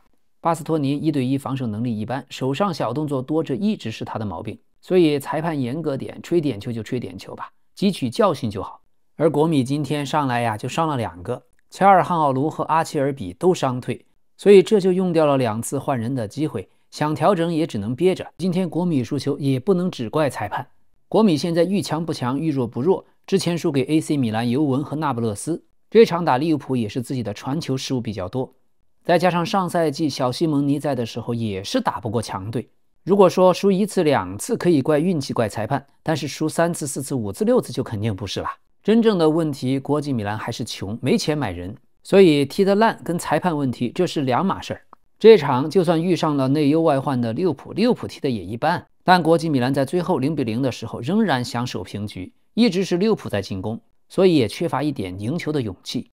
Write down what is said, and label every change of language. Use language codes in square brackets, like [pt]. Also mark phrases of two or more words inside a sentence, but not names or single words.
[zh] 巴斯托尼1對1防守能力一般，手上小動作多，這一直是他的毛病。所以裁判嚴格點，吹點球就吹點球吧，汲取教訓就好。而國米今天上來呀，就傷了2個，恰爾汗奧盧和阿切爾比都傷退，所以這就用掉了2次換人的機會，想調整也只能憋着。今天國米輸球也不能只怪裁判，國米現在愈強不強，愈弱不弱，之前輸給 AC 米蘭、尤文和那不勒斯，這場打利物浦也是自己的傳球失誤比較多，再加上上賽季小西蒙尼在的時候也是打不過強隊。如果說輸1次2次可以怪運氣怪裁判，但是輸3次4次5次6次就肯定不是了。真正的問題，國際米蘭還是窮，沒錢買人，所以踢得爛跟裁判問題這是兩碼事兒。這場就算遇上了內憂外患的利物浦踢得也一般，但國際米蘭在最後0-0的時候仍然想守平局，一直是利物浦在進攻，所以也缺乏一點贏球的勇氣。